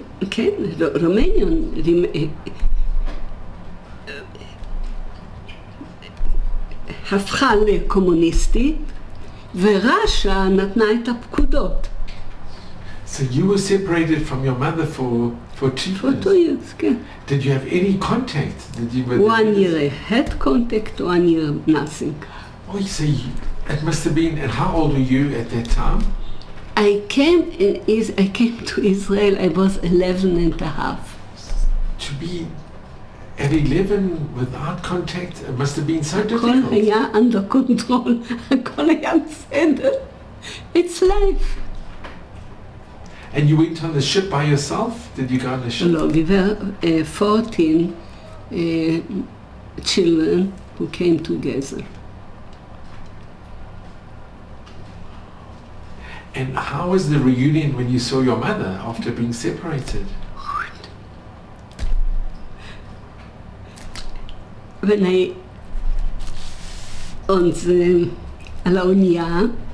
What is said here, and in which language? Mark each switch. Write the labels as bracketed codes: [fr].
[he] כן, Romanian הפכה לקומוניסטית, ורש"א נתנה את הפקודות. [en] So you were separated from your mother for 2 years? For 2 years, כן. Did you have any contact? 1 year I had contact, 1 year nothing. Oh, so it must have been, and how old were you at that time? I came to Israel, I was 11 and a half. To be at 11 without contact, it must have been so difficult. [he] הכל היה [en] under control, [he] הכל היה בסדר. [en] It's life. And you went on the ship by yourself? Did you go on the ship? No, we were 14 children who came together. And how was the reunion when you saw your mother after being separated? [he] When על האונייה,